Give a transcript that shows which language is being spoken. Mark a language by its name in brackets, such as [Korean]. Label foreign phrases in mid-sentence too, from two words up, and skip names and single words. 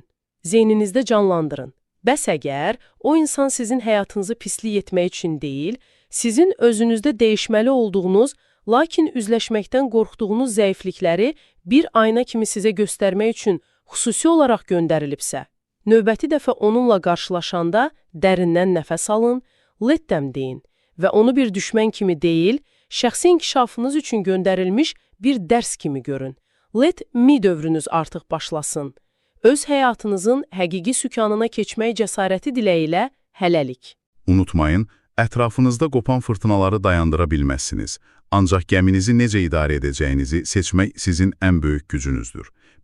[Azerbaijani] Zeyninizdə canlandırın. Bəs əgər o insan sizin həyatınızı pislik etmək üçün deyil, sizin özünüzdə dəyişməli olduğunuz, lakin üzləşməkdən qorxduğunuz zəiflikləri bir ayna kimi sizə göstərmək üçün xüsusi olaraq göndərilibsə, növbəti dəfə onunla qarşılaşanda dərindən nəfəs alın, [English] let them [Azerbaijani] deyin və onu bir düşmən kimi deyil, şəxsi inkişafınız üçün göndərilmiş bir dərs kimi görün. [English] Let me [Azerbaijani] dövrünüz artıq başlasın. Öz həyatınızın həqiqi sükanına keçmək cəsarəti diləyilə hələlik. Unutmayın, ətrafınızda qopan fırtınaları dayandıra bilməzsiniz. Ancaq gəminizi necə idarə edəcəyinizi seçmək sizin ən böyük gücünüzdür.